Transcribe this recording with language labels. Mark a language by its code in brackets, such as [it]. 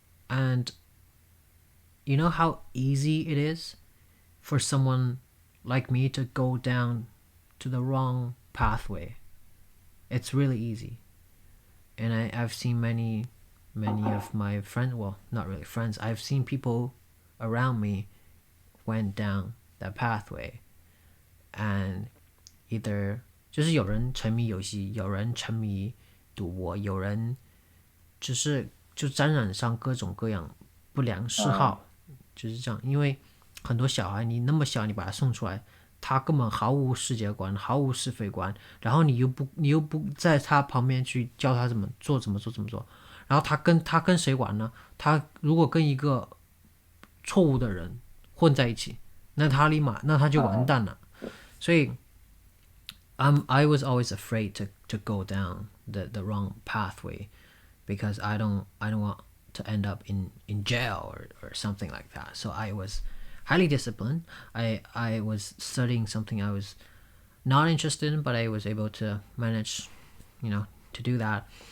[en] And you know how easy it is for someone like me to go down to the wrong pathway. It's really easy. And I've seen many of my friends, well, not really friends, I've seen people around me went down that pathway. And either [zh] 就是有人沉迷游戏，有人沉迷赌博，有人就沾染上各种各样不良嗜好，就是这样。因为很多小孩，你那么小，你把他送出来，他根本毫无世界观，毫无是非观，然后你又不在他旁边去教他怎么做，然后他跟谁玩呢？他如果跟一个错误的人混在一起，那他就完蛋了。所以 [en] I was always afraid to go down the wrong pathway because I don't want to end up in jail or something like that. So I was highly disciplined. I was studying something I was not interested in, but I was able to manage, to do that.